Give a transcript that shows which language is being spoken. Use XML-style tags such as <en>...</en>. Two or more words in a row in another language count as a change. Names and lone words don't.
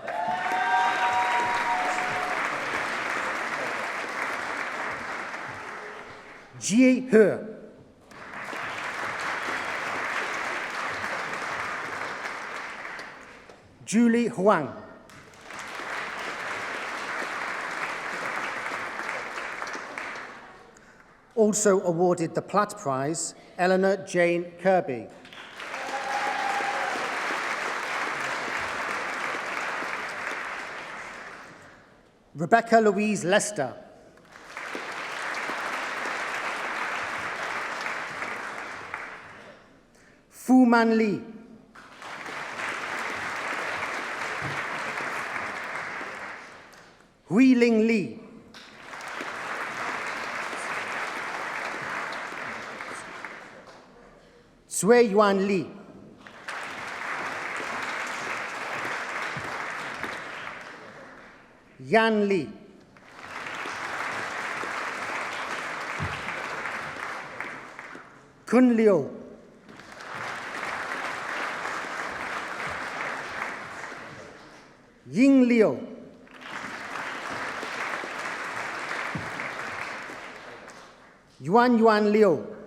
<en>Jie He. Julie Huang. Also awarded the Platt Prize, Eleanor Jane Kirby. Rebecca Louise Lester. Fu Man Li. Hui Ling Li. Cui Yuan Li. Yan Li. Kun Liu. Ying Liu. Yuan Liu.</en>